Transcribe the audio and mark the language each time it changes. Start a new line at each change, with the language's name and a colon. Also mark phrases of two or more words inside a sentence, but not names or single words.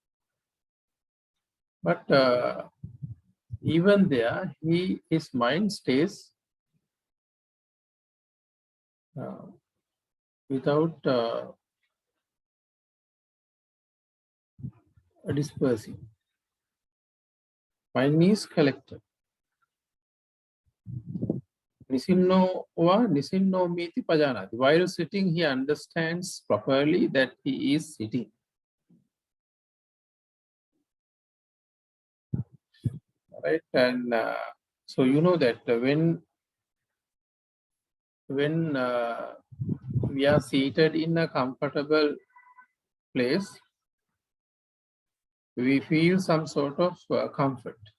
English: But even there, his mind stays without dispersing. Mind is collected.
Pali: Nisinno miti pajanati.
English: While sitting, he understands properly that he is sitting. Right? And so you know that when we are seated in a comfortable place, we feel some sort of comfort.